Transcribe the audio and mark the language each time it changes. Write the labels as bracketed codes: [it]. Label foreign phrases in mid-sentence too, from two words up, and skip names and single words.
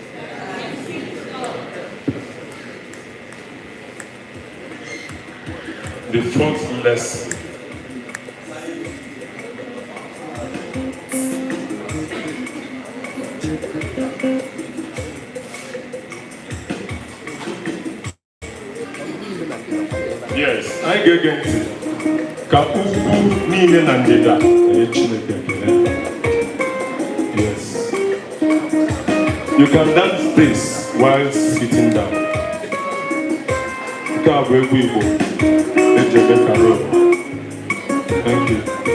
[en] The fourth lesson. Yes, I get it. [ig] Ka ugwu niile na ndịda Chineke ekele. [en] Yes. You can dance this while sitting down. [ig] Nke a bụ egwu Igbo eji eme carol. [en] Thank you.